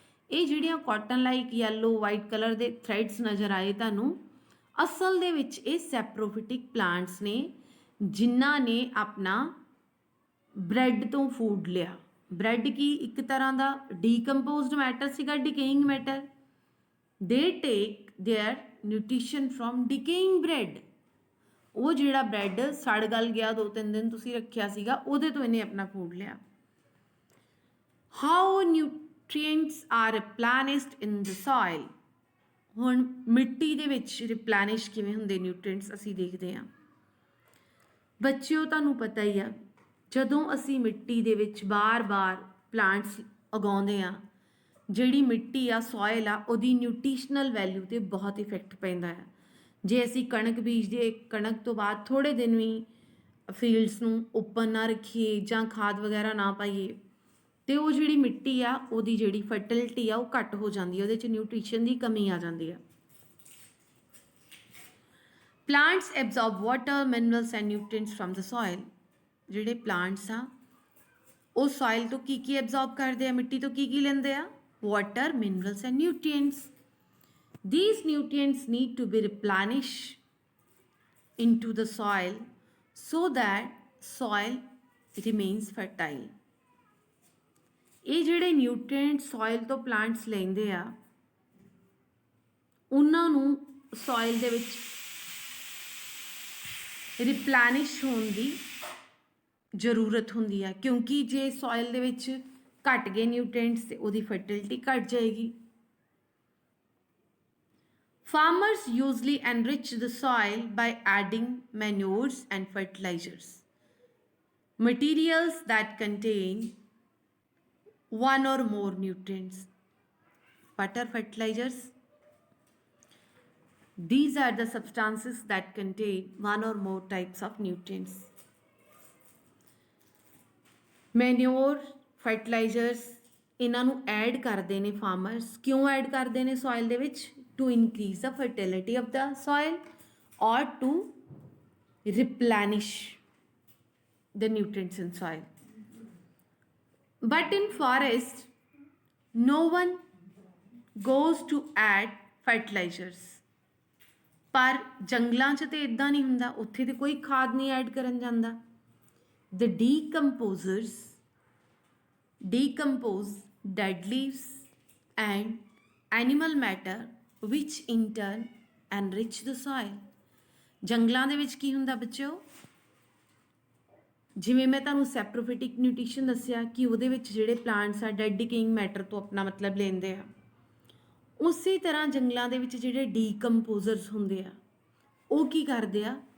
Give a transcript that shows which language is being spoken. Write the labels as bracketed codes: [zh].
[pa] ਇਹ ਜਿਹੜੀਆਂ cotton like yellow white colour ਦੇ ਥ੍ਰੈਡਸ ਨਜ਼ਰ ਆਏ ਤੁਹਾਨੂੰ, ਅਸਲ ਦੇ ਵਿੱਚ ਇਹ ਸੈਪਰੋਫਿਟਿਕ ਪਲਾਂਟਸ ਨੇ ਜਿਨ੍ਹਾਂ ਨੇ ਆਪਣਾ ਬ੍ਰੈਡ ਤੋਂ ਫੂਡ ਲਿਆ। ਬ੍ਰੈਡ ਕੀ ਇੱਕ ਤਰ੍ਹਾਂ ਦਾ ਡੀਕੰਪੋਜ਼ਡ ਮੈਟਰ ਸੀਗਾ, ਡਿਕੇਇੰਗ ਮੈਟਰ। [en] They take their nutrition from decaying bread. [pa] ਉਹ ਜਿਹੜਾ ਬ੍ਰੈਡ ਸੜ ਗਲ ਗਿਆ 2-3 ਦਿਨ ਤੁਸੀਂ ਰੱਖਿਆ ਸੀਗਾ ਉਹਦੇ ਤੋਂ ਇਹਨੇ ਆਪਣਾ ਫੂਡ ਲਿਆ। [en] How nutrients are replenished in the soil. [pa] ਹੁਣ ਮਿੱਟੀ ਦੇ ਵਿੱਚ ਰਿਪਲੈਨਿਸ਼ ਕਿਵੇਂ ਹੁੰਦੇ ਨਿਊਟ੍ਰੀਐਂਟਸ ਅਸੀਂ ਦੇਖਦੇ ਹਾਂ। ਬੱਚਿਓ ਤੁਹਾਨੂੰ ਪਤਾ ਹੀ ਆ ਜਦੋਂ ਅਸੀਂ ਮਿੱਟੀ ਦੇ ਵਿੱਚ ਬਾਰ-ਬਾਰ ਪਲਾਂਟਸ ਉਗਾਉਂਦੇ ਆ ਜਿਹੜੀ ਮਿੱਟੀ ਆ ਸੋਇਲ ਆ ਉਹਦੀ ਨਿਊਟ੍ਰੀਸ਼ਨਲ ਵੈਲਿਊ 'ਤੇ ਬਹੁਤ ਇਫੈਕਟ ਪੈਂਦਾ ਹੈ। ਜੇ ਅਸੀਂ ਕਣਕ ਬੀਜਦੇ ਕਣਕ ਤੋਂ ਬਾਅਦ ਥੋੜ੍ਹੇ ਦਿਨ ਵੀ ਫੀਲਡਸ ਨੂੰ ਓਪਨ ਨਾ ਰੱਖੀਏ ਜਾਂ ਖਾਦ ਵਗੈਰਾ ਨਾ ਪਾਈਏ ਤੇ ਉਹ ਜਿਹੜੀ ਮਿੱਟੀ ਆ ਉਹਦੀ ਜਿਹੜੀ ਫਰਟੀਲਿਟੀ ਆ ਉਹ ਘੱਟ ਹੋ ਜਾਂਦੀ ਹੈ, ਉਹਦੇ 'ਚ ਨਿਊਟ੍ਰੀਸ਼ਨ ਦੀ ਕਮੀ ਆ ਜਾਂਦੀ ਹੈ। [en] Plants absorb water minerals and nutrients from the soil. [pa] ਜਿਹੜੇ ਪਲਾਂਟਸ ਆ ਉਹ ਸੋਇਲ ਤੋਂ ਕੀ ਐਬਜ਼ੌਰਬ ਕਰਦੇ ਆ, ਮਿੱਟੀ ਤੋਂ ਕੀ ਲੈਂਦੇ ਆ, water minerals and nutrients. [en] These nutrients need to be replenished into the soil so that soil remains fertile. [pa] ਇਹ ਜਿਹੜੇ ਨਿਊਟ੍ਰੀਐਂਟ ਸੋਇਲ ਤੋਂ ਪਲਾਂਟਸ ਲੈਂਦੇ ਆ ਉਹਨਾਂ ਨੂੰ ਸੋਇਲ ਦੇ ਵਿੱਚ ਰਿਪਲੈਨਿਸ਼ ਹੋਣ ਦੀ ਜ਼ਰੂਰਤ ਹੁੰਦੀ ਹੈ ਕਿਉਂਕਿ ਜੇ ਸੋਇਲ ਦੇ ਵਿੱਚ ਘਟ ਗਏ ਨਿਊਟ੍ਰੀਐਂਟਸ ਤੇ ਉਹਦੀ ਫਰਟੀਲਿਟੀ ਘਟ ਜਾਏਗੀ। [en] Farmers usually enrich the soil by adding manures and fertilizers, materials that contain one or more nutrients. What are fertilizers? These are the substances that contain one or more types of nutrients. [pa] Manure, fertilizers ਇਹਨਾਂ ਨੂੰ add ਕਰਦੇ ਨੇ farmers. ਕਿਉਂ add ਕਰਦੇ ਨੇ soil ਦੇ ਵਿੱਚ? [en] To increase the fertility of the soil or to replenish the nutrients in soil. But in forest, no one goes to add fertilizers. [pa] ਪਰ ਜੰਗਲਾਂ 'ਚ ਤੇ ਇਦਾਂ ਨਹੀਂ ਹੁੰਦਾ, ਉੱਥੇ ਤੇ ਕੋਈ ਖਾਦ ਨਹੀਂ ਐਡ ਕਰਨ ਜਾਂਦਾ। [en] The decomposers decompose dead leaves and animal matter which in turn enrich the soil. [pa] ਜੰਗਲਾਂ ਦੇ ਵਿੱਚ ਕੀ ਹੁੰਦਾ ਬੱਚਿਓ, ਜਿਵੇਂ ਮੈਂ ਤੁਹਾਨੂੰ ਸੈਪਰੋਫਿਟਿਕ ਨਿਊਟ੍ਰੀਸ਼ਨ ਦੱਸਿਆ ਕਿ ਉਹਦੇ ਵਿੱਚ ਜਿਹੜੇ ਪਲਾਂਟਸ ਆ ਡੈਡ ਡਿਕੇਇੰਗ ਮੈਟਰ ਤੋਂ ਆਪਣਾ ਮਤਲਬ ਲੈਂਦੇ ਆ, ਉਸੇ ਤਰ੍ਹਾਂ ਜੰਗਲਾਂ ਦੇ ਵਿੱਚ ਜਿਹੜੇ ਡੀਕੰਪੋਜ਼ਰਸ ਹੁੰਦੇ ਆ ਉਹ ਕੀ ਕਰਦੇ ਆ,